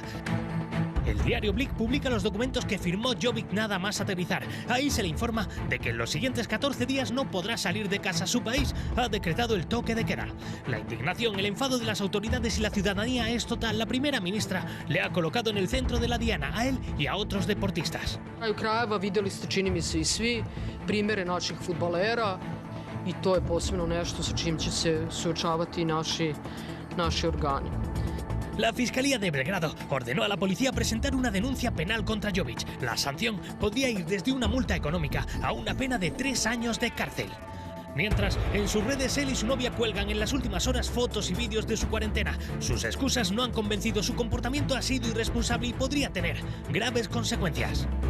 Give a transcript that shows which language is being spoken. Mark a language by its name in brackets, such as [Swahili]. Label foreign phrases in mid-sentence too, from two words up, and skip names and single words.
[Spanish] El diario Blick publica los documentos que firmó Jovic nada más aterrizar. Ahí se le informa de que en los siguientes 14 días no podrá salir de casa. Su país ha decretado el toque de queda. La indignación, el enfado de las autoridades y la ciudadanía es total. La primera ministra le ha colocado en el centro de la diana a él y a otros deportistas. [Serbian] Na kraju krajeva videli ste, čini mi se i svi, primere naših fudbalera i to je posebno nešto sa čim će se suočavati naši organi. [Spanish] La Fiscalía de Belgrado ordenó a la policía presentar una denuncia penal contra Jovic. La sanción podría ir desde una multa económica a una pena de 3 años de cárcel. Mientras, en sus redes él y su novia cuelgan en las últimas horas fotos y vídeos de su cuarentena. Sus excusas no han convencido, su comportamiento ha sido irresponsable y podría tener graves consecuencias.